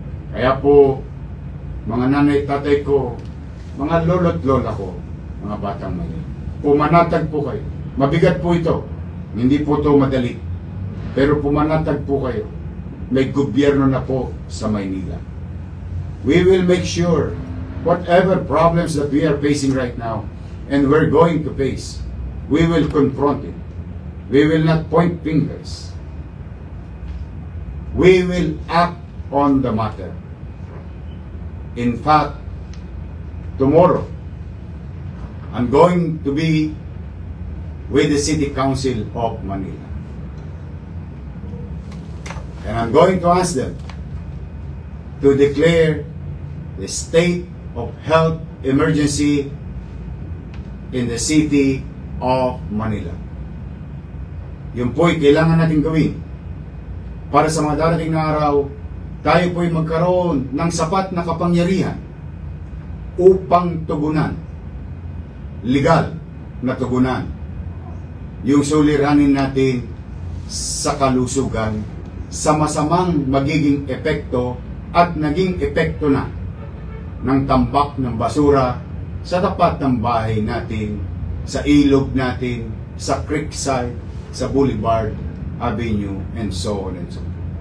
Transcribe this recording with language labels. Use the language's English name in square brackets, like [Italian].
[Filipino] Kaya po, mga nanay, tatay ko, mga lolo't lola ko, mga batang Manila, pumanatag po kayo. Mabigat po ito. Hindi po ito madali. Pero pumanatag po kayo. May gobyerno na po sa Maynila. [English] We will make sure whatever problems that we are facing right now and we're going to face, we will confront it. We will not point fingers. We will act on the matter. In fact, tomorrow, I'm going to be with the City Council of Manila. And I'm going to ask them to declare the state of health emergency in the city of Manila. [Filipino] Yun po'y kailangan natin gawin para sa mga darating na araw, tayo po'y magkaroon ng sapat na kapangyarihan upang tugunan, legal na tugunan, yung suliranin natin sa kalusugan sa masamang magiging epekto at naging epekto na ng tambak ng basura sa tapat ng bahay natin, sa ilog natin, sa creekside, sa Boulevard Avenue, [English] and so on and so on.